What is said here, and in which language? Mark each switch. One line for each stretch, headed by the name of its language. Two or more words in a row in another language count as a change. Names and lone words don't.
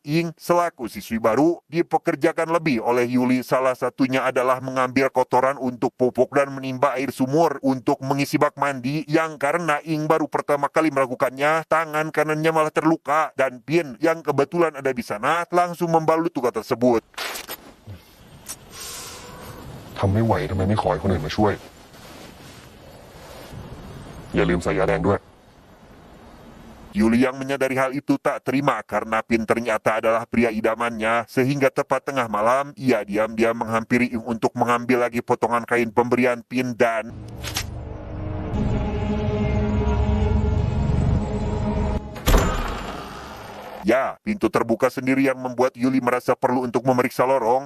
Indonesian: Ing, selaku siswi baru, dipekerjakan lebih oleh Yuli. Salah satunya adalah mengambil kotoran untuk pupuk dan menimba air sumur untuk mengisi bak mandi, yang karena Ing baru pertama kali melakukannya, tangan kanannya malah terluka. Dan Pin, yang kebetulan ada di sana, langsung membalut luka tersebut.
Thai: ทำไม่ไหวทำไมไม่ขอให้คนอื่นมาช่วย อย่าลืมใส่ยาแดงด้วย
Indonesian: Yuli yang menyadari hal itu tak terima karena Pin ternyata adalah pria idamannya, sehingga tepat tengah malam, ia diam-diam menghampiri Ing untuk mengambil lagi potongan kain pemberian Pin dan... Ya, pintu terbuka sendiri yang membuat Yuli merasa perlu untuk memeriksa lorong.